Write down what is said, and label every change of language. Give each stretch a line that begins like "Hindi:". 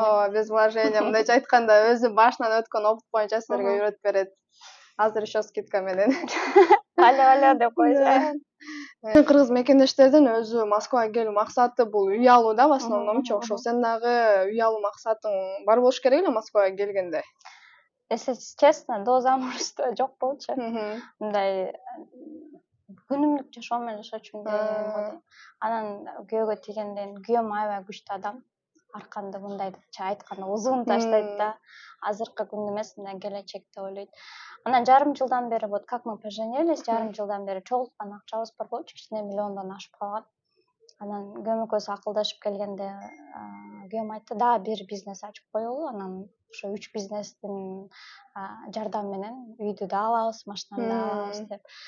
Russian: Ооба, без вложения.
Kyrgyz: Мындайча айтканда, өзү башынан өткөн опыт боюнча силерге үйрөтүп берет. Азыр еще скидка менен. Алло деп койсо. Кыргыз мекендештердин өзү Москвага келүү максаты бул үй алуу да, в основномчу. Ошо сен дагы үй алуу максатың бар болуш керек эле Москвага келгенде.
Russian: Если честно, до замужества
Kyrgyz: жок болчу. Мындай күнүмдүк жашоо менен жашачумун дейм. Анан күйөөгө тийгенден күйөөм аябай күчтүү адам. Арканды мындайча айтканда узун таштайт да. Азыркы күндө эмес, мындай келечекте ойлойт. Анан жарым жылдан бери
Russian: вот как мы поженились,
Kyrgyz: жарым жылдан бери чогулткан акчабыз бар болчу, кичине миллиондон ашып калган. Анан күйөөм экөөбүз акылдашып келгенде күйөөм айтты, да, бир бизнес ачып коелу, анан ошо 3 бизнестин жардамы менен үйдү да алабыз, машинаны да алабыз деп.